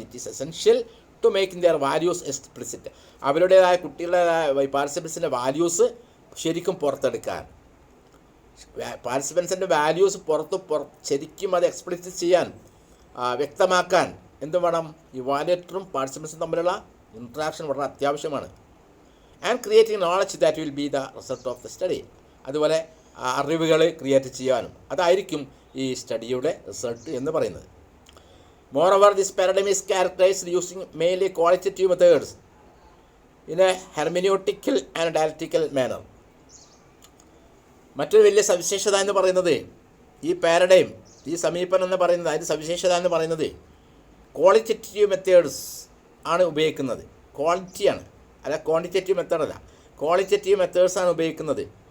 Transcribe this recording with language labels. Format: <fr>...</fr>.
<en>it is essential to making their values explicit,</en> <ml>അവരുടേതായ കുട്ടികളുടേതായ പാർട്ടിസിപ്പൻസിൻ്റെ values ശരിക്കും പുറത്തെടുക്കാൻ, പാർട്ടിസിപ്പൻസിൻ്റെ വാല്യൂസ് ശരിക്കും അത് എക്സ്പ്ലിസിറ്റ് ചെയ്യാൻ, വ്യക്തമാക്കാൻ എന്ത് വേണം, ഇവാലുവേറ്ററും പാർട്ടിസിപ്പൻസും തമ്മിലുള്ള ഇൻട്രാക്ഷൻ വളരെ അത്യാവശ്യമാണ്.</ml> <en>and creating knowledge that will be the result of the study,</en> <ml>അതുപോലെ അറിവുകൾ ക്രിയേറ്റ് ചെയ്യാനും അതായിരിക്കും ഈ സ്റ്റഡിയുടെ റിസൾട്ട് എന്ന് പറയുന്നത്.</ml> <en>Moreover, this paradigm is characterized using mainly qualitative methods in a hermeneutical and dialectical manner.</en> <ml>മറ്റൊരു വലിയ സവിശേഷത എന്ന് പറയുന്നത്, ഈ പാരഡൈം, ഈ സമീപനം എന്ന് പറയുന്നത്, അതിൻ്റെ സവിശേഷത എന്ന് പറയുന്നത് ക്വാളിറ്റേറ്റീവ് മെത്തേഡ്സ് ആണ് ഉപയോഗിക്കുന്നത്. ക്വാളിറ്റിയാണ്, അല്ല ക്വാണ്ടിറ്റേറ്റീവ് മെത്തേഡല്ല, ക്വാളിറ്റേറ്റീവ് മെത്തേഡ്സാണ് ഉപയോഗിക്കുന്നത്.</ml>